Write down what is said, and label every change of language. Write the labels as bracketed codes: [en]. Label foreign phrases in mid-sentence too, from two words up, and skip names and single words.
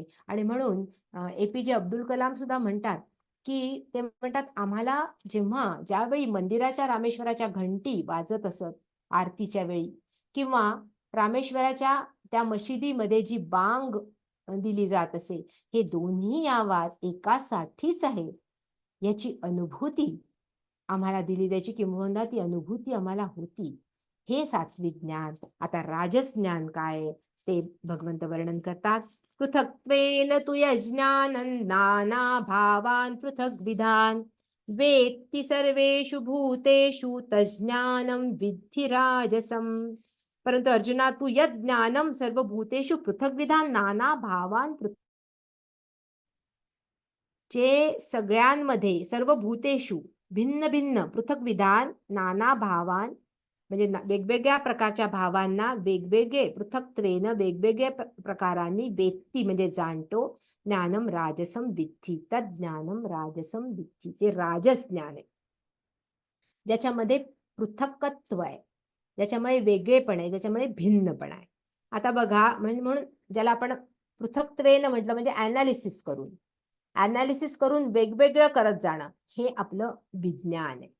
[mr] आणि म्हणून APJ अब्दुल कलाम सुद्धा म्हणतात की, ते म्हणतात, आम्हाला ज्यावेळी मंदिराच्या रामेश्वराच्या घंटी वाजत असत आरतीच्या वेळी, किंवा रामेश्वराच्या त्या मशिदीमध्ये जी बांग दिली जात असे, हे दोन्ही आवाज एकासाठीच आहे याची अनुभूती आम्हाला दिली जायची, किंवा ती अनुभूती आम्हाला होती. हे सात्विक ज्ञान. आता राजस ज्ञान काय ते भगवंत वर्णन करतात. [sa] पृथक्त्वेन तु यज्ञानं नाना भावान् पृथक् विधान वेत्ति सर्वेषु भूतेषु तज्ज्ञानं विद्धि राजसम्. [mr] परंतु अर्जुना, तू [sa] यत् ज्ञानं सर्वभूतेषु पृथक् विधान नाना भावान [mr] जे सगळ्यांमध्ये, [sa] सर्व भूतेषु [mr] भिन्न भिन्न, [sa] पृथक विधान नाना भावान [mr] म्हणजे वेगवेगळ्या प्रकारच्या भावांना वेगवेगळे, पृथक्त्वेन वेगवेगळ्या प्रकारांनी, वेत्ती म्हणजे जाणतो, [sa] ज्ञानम राजसम विद्धि, तद ज्ञानम राजसम विद्धि. [mr] ते राजस ज्ञान आहे, ज्याच्यामध्ये पृथक्त्व आहे, ज्याच्यामुळे वेगळेपण आहे, ज्याच्यामुळे भिन्नपण आहे. आता बघा, म्हणून ज्याला आपण पृथक्त्वेन म्हटलं म्हणजे अनालिसिस करून वेगवेगळं करत जाणं, हे आपलं विज्ञान आहे.